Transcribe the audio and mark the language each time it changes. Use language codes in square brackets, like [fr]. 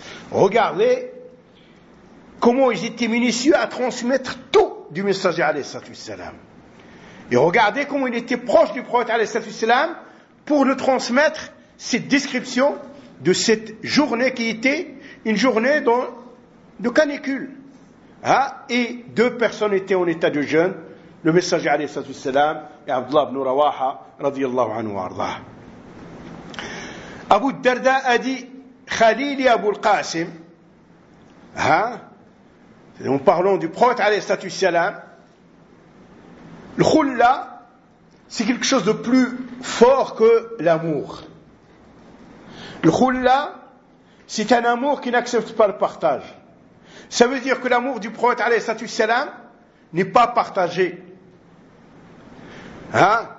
[fr] Regardez comment ils étaient minutieux à transmettre tout du messager alayhi sallam, et regardez comment ils étaient proches du prophète alayhi sallam pour le transmettre cette description de cette journée qui était une journée de canicule. Et 2 personnes étaient en état de jeûne: le messager alayhi sallam et Abdullah ibn Rawaha [ar] رضي الله عنه وارضاه. أبو الدرداء أدي خليلي أبو القاسم نحن نتحدث عن النبي عليه الصلاة والسلام. الخلة [fr] c'est quelque chose de plus fort que l'amour. Le khulla, c'est un amour qui n'accepte pas le partage. Ça veut dire que l'amour du prophète alayhi salatu wassalam n'est pas partagé. Hein?